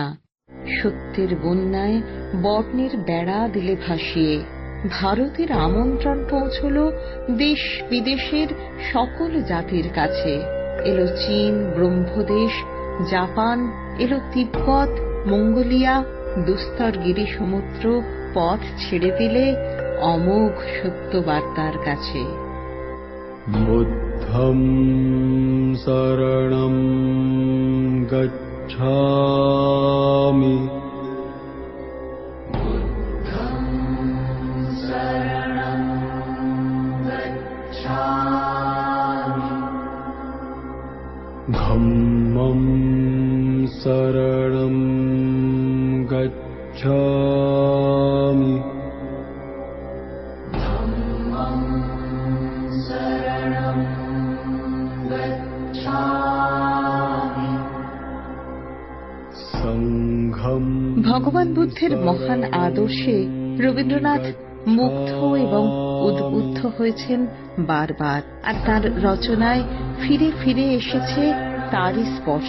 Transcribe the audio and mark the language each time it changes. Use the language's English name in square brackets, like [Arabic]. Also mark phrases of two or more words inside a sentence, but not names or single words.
[Bangla] সত্যের বন্যায় বর্ণের বেড়া দিলে ভাসিয়ে ভারতের আমন্ত্রণ পৌঁছল দেশ বিদেশের সকল জাতির কাছে। এলো চীন, ব্রহ্মদেশ, জাপান, এলো তিব্বত, মঙ্গোলিয়া, দুস্তর গিরি সমুদ্র পথ ছেড়ে দিলে অমোঘ সত্য বার্তার কাছে। [Pali] বুদ্ধং শরণং গচ্ছামি, ধম্মং শরণং গচ্ছামি, [Bangla] ভগবান বুদ্ধের মহান আদর্শে রবীন্দ্রনাথ মুগ্ধ এবং উদ্বুদ্ধ হয়েছেন বারবার, আর তার রচনায় ফিরে ফিরে এসেছে তারই স্পর্শ।